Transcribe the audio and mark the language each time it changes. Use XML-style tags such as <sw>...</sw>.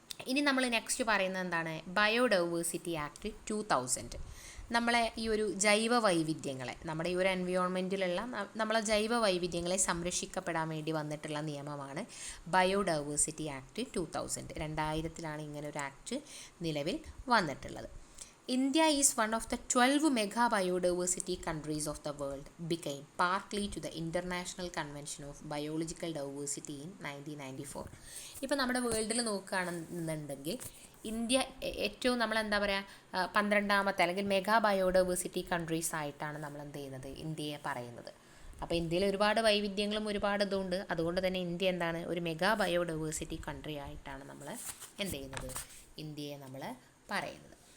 <ml>ഇനി നമ്മൾ നെക്സ്റ്റ് പറയുന്നത് എന്താണ്? Biodiversity act 2000. നമ്മളെ ഈ ഒരു ജൈവ വൈവിധ്യങ്ങളെ, നമ്മുടെ ഈ ഒരു എൻവയോൺമെൻറ്റിലുള്ള നമ്മളെ ജൈവ വൈവിധ്യങ്ങളെ സംരക്ഷിക്കപ്പെടാൻ വേണ്ടി വന്നിട്ടുള്ള നിയമമാണ് ബയോഡൈവേഴ്സിറ്റി ആക്ട് 2000. 2000-ലാണ് ഇങ്ങനെ ഒരു ആക്ട് നിലവിൽ വന്നിട്ടുള്ളത്.</ml> <en>India is one of the 12 mega biodiversity countries of the world, became partly to the International Convention of Biological Diversity in 1994.</en> <ml>ഇപ്പോൾ നമ്മുടെ വേൾഡിൽ നോക്കുകയാണെന്നുണ്ടെങ്കിൽ ഇന്ത്യ ഏറ്റവും നമ്മൾ എന്താ പറയുക 12ാമത്തെ അല്ലെങ്കിൽ മെഗാ ബയോഡൈവേഴ്സിറ്റി കൺട്രീസ് ആയിട്ടാണ് നമ്മൾ എന്ത് ചെയ്യുന്നത്, ഇന്ത്യയെ പറയുന്നത്. അപ്പോൾ ഇന്ത്യയിൽ ഒരുപാട് വൈവിധ്യങ്ങളും ഒരുപാട് ഇതുണ്ട്. അതുകൊണ്ട് തന്നെ ഇന്ത്യ എന്താണ്, ഒരു മെഗാ ബയോഡൈവേഴ്സിറ്റി കൺട്രി ആയിട്ടാണ് നമ്മൾ എന്ത് ചെയ്യുന്നത്, ഇന്ത്യയെ നമ്മൾ പറയുന്നത്.</ml>